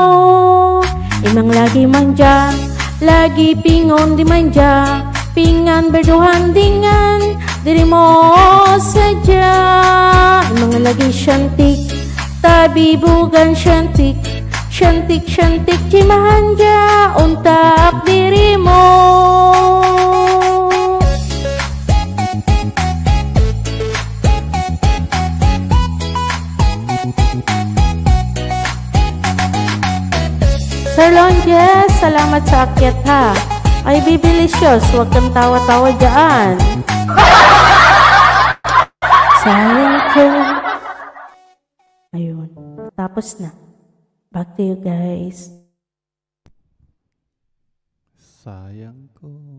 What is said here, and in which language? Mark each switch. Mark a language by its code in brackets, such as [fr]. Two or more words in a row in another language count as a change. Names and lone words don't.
[id] Emang lagi manja, lagi pingon dimanja, pingan berduhan dengan dirimu saja. Emang lagi cantik, tapi bukan cantik. Cantik cuma hanya untuk dirimu. [tl] Sir Lonjes, salamat sa akyat ha. Ay, bibilicious, huwag kang tawa-tawa dyan. Sayang ko. Ayun, tapos na. [en] Back to you guys. [tl] Sayang ko.